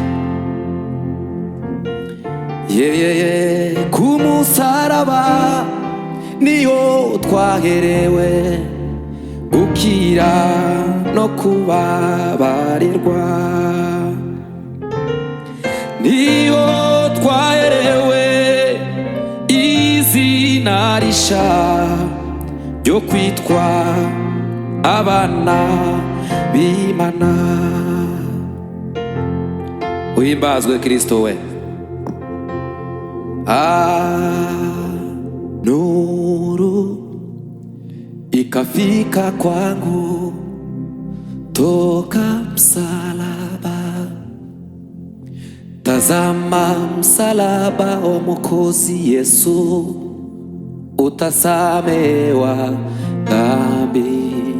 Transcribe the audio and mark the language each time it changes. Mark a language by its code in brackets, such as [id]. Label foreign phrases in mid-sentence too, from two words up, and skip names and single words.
[rw] Ku musaraba niho twaherewe gukira no kubabarirwa, niho twaherewe izina risha ryo kwitwa abana b'Imana. Uhimbazwe Kristo we. [sw] Nuru ikafika kwangu toka msalaba, tazama msalaba wa Mwokozi Yesu, utasamewa dhambi.